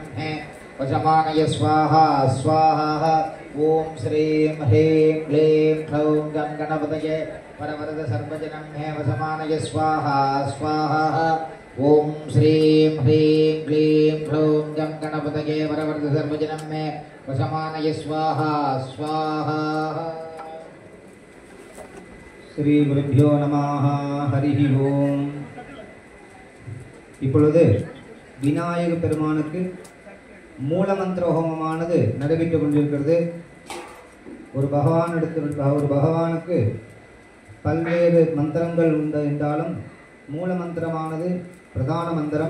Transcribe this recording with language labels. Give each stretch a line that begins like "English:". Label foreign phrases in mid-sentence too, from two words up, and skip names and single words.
Sanskrit: मे वशमानाय स्वाहा स्वाहा ॐ श्रीं ह्रीं क्लीं ग्लौं गं गणपतये वरवरद सर्वजनं मे वशमानाय स्वाहा स्वाहा ॐ श्रीं ह्रीं क्लीं ग्लौं गं गणपतये वरवरद सर्वजनं मे वशमानाय स्वाहा स्वाहा श्री गुरुभ्यो नमः हरिः ओम्.
Tamil: இப்பொழுது விநாயக பெருமானுக்கு மூலமந்திர ஹோமமானது நடைபெற்றுக் கொண்டிருக்கிறது. ஒரு பகவானுக்கு பல்வேறு மந்திரங்கள் உண்டு என்றாலும் மூல மந்திரமானது பிரதான மந்திரம்.